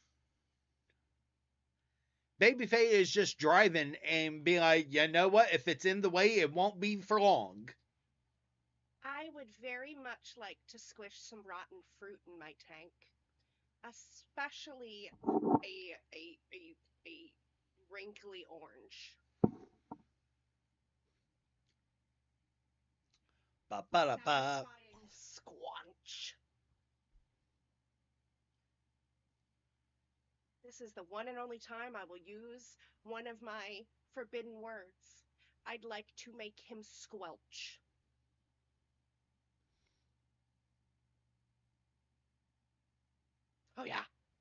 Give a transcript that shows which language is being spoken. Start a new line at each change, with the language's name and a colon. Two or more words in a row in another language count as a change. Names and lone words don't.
English: Babyface is just driving and being like, you know what? If it's in the way, it won't be for long. I would very much like to squish some rotten fruit in my tank, especially a wrinkly orange. Ba-ba-da-ba. Satisfying squanch. This is the one and only time I will use one of my forbidden words. I'd like to make him squelch. Oh yeah.